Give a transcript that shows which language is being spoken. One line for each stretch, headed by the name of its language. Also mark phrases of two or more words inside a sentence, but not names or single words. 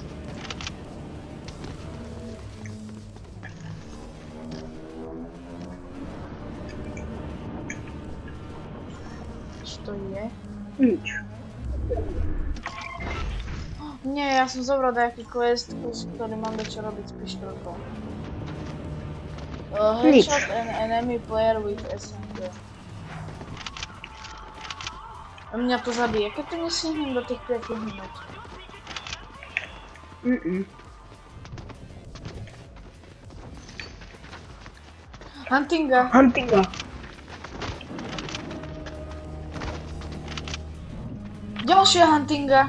Slovak: Čo to je? Nič. Nie, ja som zobral nejaký quest, ktorý mám čo robiť s pištolkou.
English: Headshot an enemy player with SMG.
Slovak: A mňa to zabije, keď to nesihnem do tých 5 minút. Huntinga. Huntinga. Ďalšia huntinga.